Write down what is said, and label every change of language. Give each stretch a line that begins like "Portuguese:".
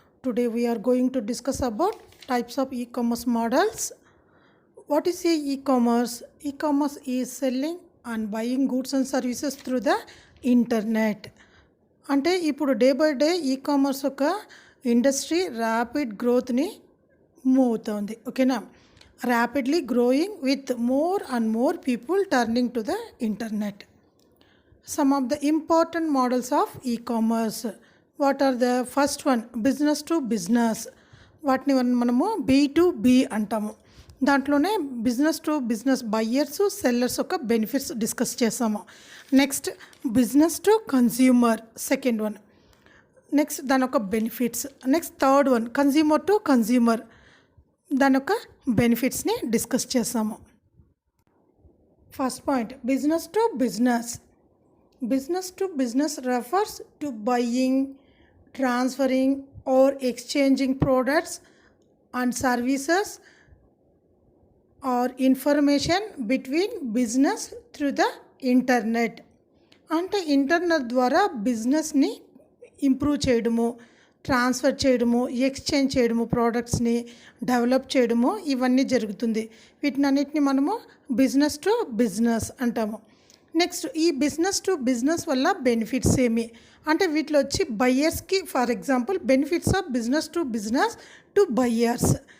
English: Today we are going to discuss about types of e-commerce models. What is e-commerce? E-commerce is selling and buying goods and services through the internet.
Telugu: అంటే ఇప్పుడు day by day e commerce ఒక industry rapid గ్రోత్ని move అవుతుంది.
English: ఓకేనా, rapidly growing with more and more people turning to the internet. Some of the important models of e-commerce. What are the first one? Business to business.
Telugu: వాటిని మనము B2B అంటాము. దాంట్లోనే business to business buyers sellers ఒక benefits discuss చేసాము.
English: Next business to consumer second one.
Telugu: Next దాని ఒక benefits. Next third one consumer to consumer, దాని ఒక బెనిఫిట్స్ని డిస్కస్ చేసాము.
English: First point business to business. Business to business refers to buying, transferring or exchanging products and services or information between business through the internet.
Telugu: అంటే internet ద్వారా బిజినెస్ని improve చేయడము, transfer చేయడము, exchange చేయడము, ప్రోడక్ట్స్ని develop చేయడము ఇవన్నీ జరుగుతుంది. వీటినన్నిటిని మనము బిజినెస్ టు బిజినెస్ అంటాము. నెక్స్ట్ ఈ బిజినెస్ టు బిజినెస్ వల్ల బెనిఫిట్స్ ఏమి అంటే వీటిలో వచ్చి బయ్యర్స్కి
English: For example benefits of business to buyers.